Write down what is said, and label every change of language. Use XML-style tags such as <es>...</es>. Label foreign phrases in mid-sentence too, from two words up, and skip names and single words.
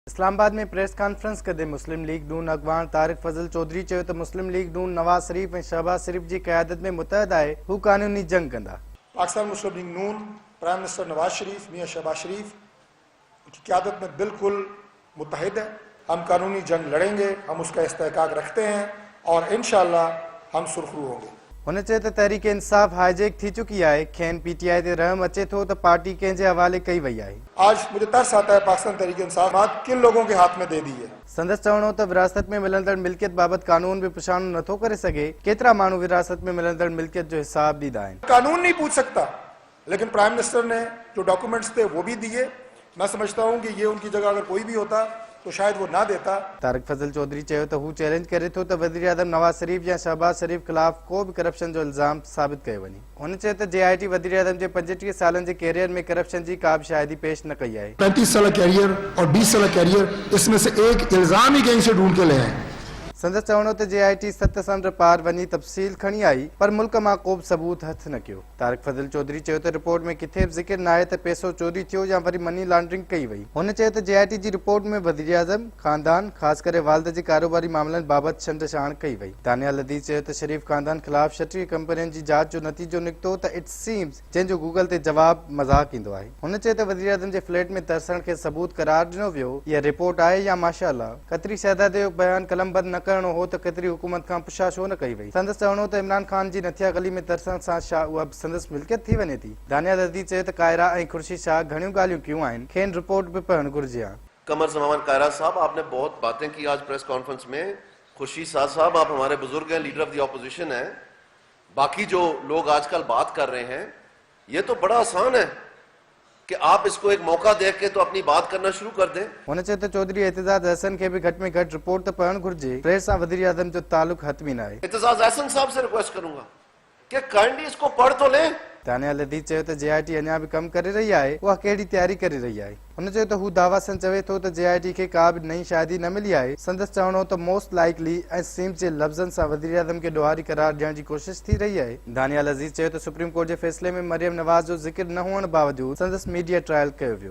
<sd>इस्लामाबाद में</sd> <en>press conference</en> <sd>कदे मुस्लिम लीग नून अगवान तारिक फजल चौधरी चयो त मुस्लिम लीग नून नवाज शरीफ ऐं शहबाज शरीफ जी क़यादत में मुतहद आहे, हू कानूनी जंग कंदा।</sd> <ur>پاکستان مسلم لیگ نون</ur> <en>prime minister</en> <ur>نواز شریف میاں شہباز شریف کی قیادت میں بالکل متحد ہے. ہم قانونی جنگ لڑیں گے، ہم اس کا استحقاق رکھتے ہیں اور</ur> <ar>إن شاء الله</ar> <ur>ہم سرخرو ہوں گے.</ur> <sd>हुन चयो त तहरीक इंसाफ हाईजेक थी चुकी आहे, खेनि पीटीआई ते रहम अचे थो त पार्टी कंहिंजे हवाले कई वई आहे।</sd> <ur>آج مجھے ترس آتا ہے پاکستان تحریک انصاف کن لوگوں کے ہاتھ میں دے دی ہے.</ur> <sd>संदसि चवणो त विरासत में मिलंदड़ मिल्कियत बाबत कानून भी पुछाणो नथो करे सघे। केतिरा माण्हू विरासत में मिलंदड़ मिल्कियत जो हिसाब ॾींदा आहिनि।</sd> <ur>قانون نہیں پوچھ سکتا، لیکن</ur> <en>prime minister</en> <ur>نے جو ڈاکیومنٹس تھے وہ بھی دیے. میں سمجھتا ہوں کہ یہ ان کی جگہ اگر کوئی بھی ہوتا تو شاید وہ نہ دیتا.</ur> <sd>तारिक फजल चौधरी चयो त हू चैलेंज करे थो त वज़ीर आज़म नवाज शरीफ या शहबाज शरीफ खिलाफ को भी करप्शन जो इल्ज़ाम साबित कयो वञे। हुन चयो त JIT वज़ीर आज़म जे 35 सालनि जे कैरियर में करप्शन जी का भी शाहिदी पेश न कई आहे।</sd> <ur>35 سال کیریئر اور 20 سال کیریئر، اس میں سے ایک الزام ہی کہیں سے ڈھونڈ کے لے آئے.</ur> <sd>संदसि चवणो त JIT 7 समुंड पार वञी तफ़सील खणी आई, पर मुल्क मां को बि सबूत हथ न कयो। तारिक फजल चौधरी चयो त रिपोर्ट में किथे बि ज़िक्र न आहे त पैसो चोरी थियो या वरी</sd> <en>money laundering</en> <sd>कई वई। हुन चयो त JIT जी रिपोर्ट में वज़ीर आज़म खानदान ख़ासि करे वालिद जे कारोबारी मामलनि बाबति छंड-छाण कई वई। दानिया लदीज़ चयो त शरीफ खानदान ख़िलाफ़ 36 कंपनियुनि जी जांच जो नतीजो निकितो त</sd> <en>it seems,</en> <sd>जंहिंजो गूगल ते जवाब मज़ाक ईंदो आहे। हुन चयो त वज़ीर आज़म जे फ्लैट में तरसण खे सबूत करार ॾिनो वियो। इहा रिपोर्ट आहे या</sd> <ar>ما شاء الله.</ar> <sd>कतरी शहज़ादे जो बयान कलमबंद न करणो हो त कतरी हुकूमत खां पुछा छो न कई वई। संदसि चवणो त इमरान खान जी नथिया गली में तरसण सां छा उहा संदसि मिल्कियत थी वञे थी। दानिया लदीज़ चयो त कायरा ऐं खुर्शीद शाह घणियूं ॻाल्हियूं कयूं आहिनि, खेनि रिपोर्ट भी पढ़णु घुरिजे हा।</sd> <ur>قمر زمان کائرہ صاحب، آپ نے بہت باتیں کی آج</ur> <en>press conference</en> <ur>میں. خورشید شاہ صاحب، آپ ہمارے بزرگ ہیں,</ur> <en>leader of the opposition</en> <ur>ہیں. باقی جو لوگ آج کل بات کر رہے ہیں، یہ تو بڑا آسان ہے کہ آپ اس کو ایک موقع دیکھ کے تو اپنی بات کرنا شروع کر دیں.</ur> <sd>हुन चयो त चौधरी एतिज़ाज़ अहसन खे भी घटि में घटि रिपोर्ट त पढ़णु घुरिजे। प्रेस सां वज़ीर आज़म जो ताल्लुक हतमी न आहे।</sd> <ur>اعتزاز احسن صاحب سے ریکویسٹ کروں گا کہ کائنڈلی اس کو پڑھ تو لیں.</ur> <sd>दानिया लदीज़ चयो त JIT अञा भी कम करे रही आहे, उहा कहिड़ी तयारी करे रही आहे। हुन चयो त हू दावा सन चवे थो त JIT खे का भी नई शाहिदी न मिली आहे। संदसि चवणो त</sd> <en>most likely</en> <sd>ऐं सीम्स जे लफ़्ज़नि सां वज़ीर आज़म खे ॾोहारी करार ॾियण जी कोशिश थी रही आहे। दानिया लदीज़ चयो त सुप्रीम कोर्ट जे फ़ैसिले में मरियम नवाज़ जो ज़िक्र न हुअण बावजूद संदसि मीडिया ट्रायल कयो वियो।</sd>